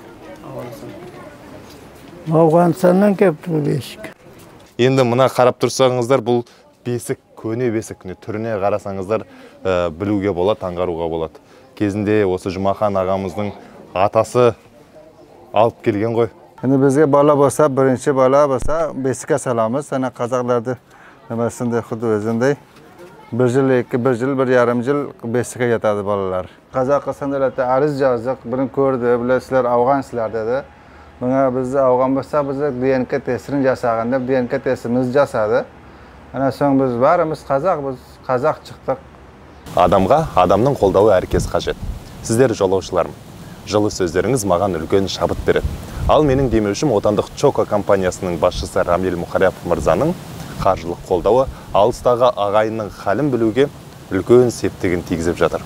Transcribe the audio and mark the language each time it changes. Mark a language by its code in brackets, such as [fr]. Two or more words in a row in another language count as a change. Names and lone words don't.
[kk] Ауғанстаннан кепті бесік. Енді мұна қарап тұрсаңыздар, бұл бесік, көне бесік. Түріне қарасаңыздар білуге болады, аңғаруға болады. Кезінде осы Жұмахан ағамыздың атасы алып келген ғой. [uz] Endi bizga bola bo'lsa, birinchi bola bo'lsa, beshikka solamiz. Ana qozoqlarda nimasida xuddi o'zinday 1 yil, 1 yil, 1,5 yil beshikka yetadi bolalar. Qozog'iston davlati ariz yozdik, buni ko'rdi, bilasizlar, afg'onsizlar dedi. Bunga bizni afg'on bo'lsa, bizni DNK testini jasagan deb DNK testimizni jasadi. Ana so'ng biz barimiz qozoq chiqdik. [kk] Адамға адамның қолдауы әркез қажет. Сіздер жолаушыларым. Жылы сөздеріңіз маған үлкен шабыт береді. Ал менің демеушім отандық Чоко компаниясының басшысы Рамиль Мухаряпов мырзаның қаржылық қолдауы алыстағы ағайынның халін білуге үлкен септігін тигізіп жатыр.